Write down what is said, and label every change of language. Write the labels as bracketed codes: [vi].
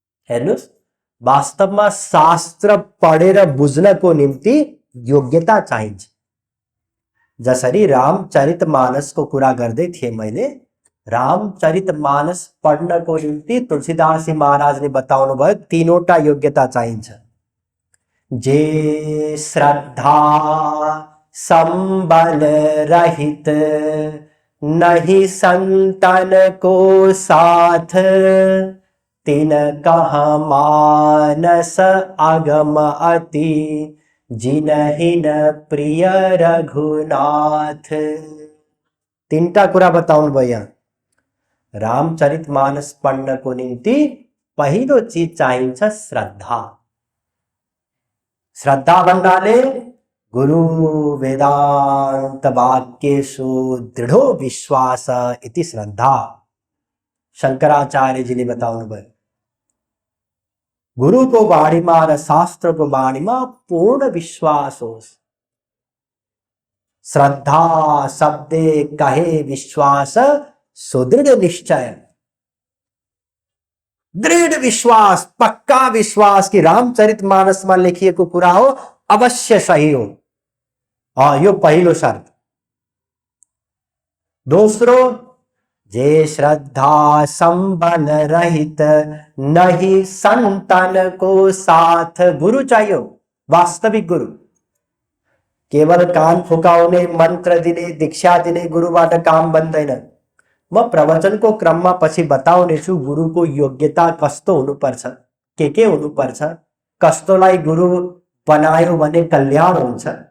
[ne] हेर्नुस्, वास्तवमा शास्त्र पढेर बुझ्नको निम्ति योग्यता चाहिन्छ। जसरी रामचरितमानसको कुरा गर्दै थिएँ मैले, रामचरितमानस पढ्नको निम्ति तुलसीदास महाराजले बताउनु भयो तीनवटा योग्यता चाहिन्छ। [awa] जे श्रद्धा संबल रहित, नहीं संतन को साथ, तिन कहा मानस अगम अति, जिनहि न प्रिय रघुनाथ। [ne] तीनटा कुरा बताउनु भयो यहाँ। रामचरितमानस पढ्नको निम्ति पहिलो चीज चाहिन्छ श्रद्धा। श्रद्धा भन्नाले [sa] गुरु वेदांत वाक्येषु दृढो विश्वास इति श्रद्धा। [ne] शंकराचार्यजीले बताउनुभयो, गुरुको बाणीमा र शास्त्रको बाणीमा पूर्ण विश्वास होस्। [bn] श्रद्धा शब्दे कहे विश्वास, सुदृढ़ निश्चय। [ne] दृढ़ विश्वास, पक्का विश्वास कि रामचरितमानसमा लेखिएको कुरा हो, अवश्य सही हो। यो पहिलो शर्त। दोस्रो, [awa] जे श्रद्धा संबल रहित नहीं संतन को साथ। [ne] गुरु चाहियो, वास्तविक गुरु। केवल कान फुकाउने, मन्त्र दिने, दीक्षा दिने गुरुबाट काम बन्दैन। म प्रवचनको क्रममा पछि बताउनेछु गुरुको योग्यता कस्तो हुनुपर्छ, के हुनुपर्छ, कस्तोलाई गुरु बनायो भने कल्याण हुन्छ।